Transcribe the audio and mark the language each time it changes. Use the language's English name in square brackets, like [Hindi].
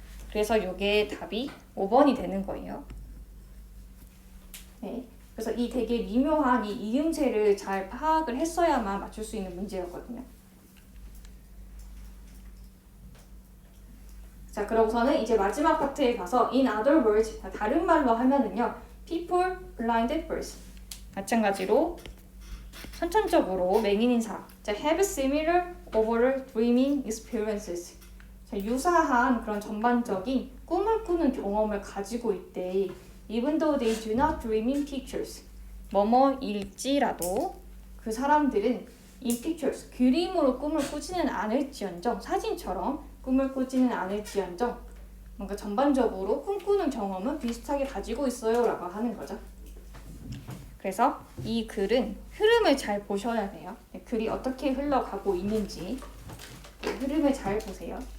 [Korean] 그래서 이게 답이 5번이 되는 거예요. 네, 그래서 이 되게 미묘한 이 이음새를 잘 파악을 했어야만 맞출 수 있는 문제였거든요. 자, 그러고서는 이제 마지막 파트에 가서 [English] in other words, [Korean] 다른 말로 하면은요, [English] people blinded birds. [Korean] 마찬가지로 선천적으로 맹인인 사람. [English] 자, have similar overall dreaming experiences. [Korean] 자, 유사한 그런 전반적인 꿈을 꾸는 경험을 가지고 있대. [English] Even though they do not dream in pictures. [Korean] 뭐뭐일지라도 그 사람들은 [English] in pictures, [Korean] 그림으로 꿈을 꾸지는 않을지언정, 사진처럼 꿈을 꾸지는 않을지언정 뭔가 전반적으로 꿈꾸는 경험은 비슷하게 가지고 있어요 라고 하는 거죠. 그래서 이 글은 흐름을 잘 보셔야 돼요. 글이 어떻게 흘러가고 있는지 흐름을 잘 보세요.